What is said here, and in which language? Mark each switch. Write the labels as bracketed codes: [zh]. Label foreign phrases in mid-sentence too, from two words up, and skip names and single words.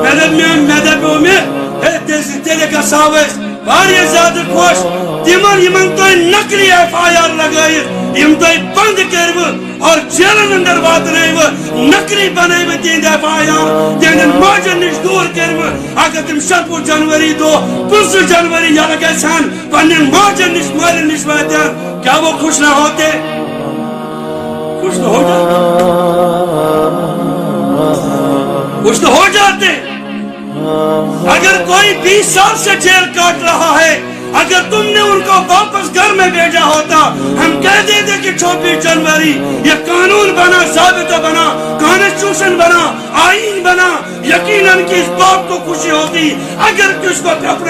[ks] مے دپیو مے ہے تیلے گژھو أسۍ واریاہ زیادٕ خۄش تِمن یِمن تۄہہِ نقلی FIR لگٲیِتھ یِم تۄہہِ بند کٔرِوٕ اور جیلن اندر واتنٲیوٕ نقلی بنٲیوٕ تِہنٛدۍ FIR تِہنٛدٮ۪ن ماجن نِش دوٗر کٔرِوٕ اگر تِم 27 جنوری دۄہ 25 جنوری یلہٕ گژھن پننٮ۪ن ماجن نِش مالٮ۪ن نِش واتن [ur] کیا وہ خوش نہ ہوتے خوش تو ہو جاتے [ks] خوش تو ہو جاتے [ur] اگر کوئی 20 سال سے جیل کاٹ رہا ہے اگر تم نے ان کو واپس گھر میں بھیجا ہوتا ہم کہہ دیتے کہ 26 جنوری یہ قانون بنا ضابطہ بنا کانسٹیٹیوشن بنا آئین بنا یقیناً کہ اس بات کو خوشی ہوتی اگر کس کو اپنا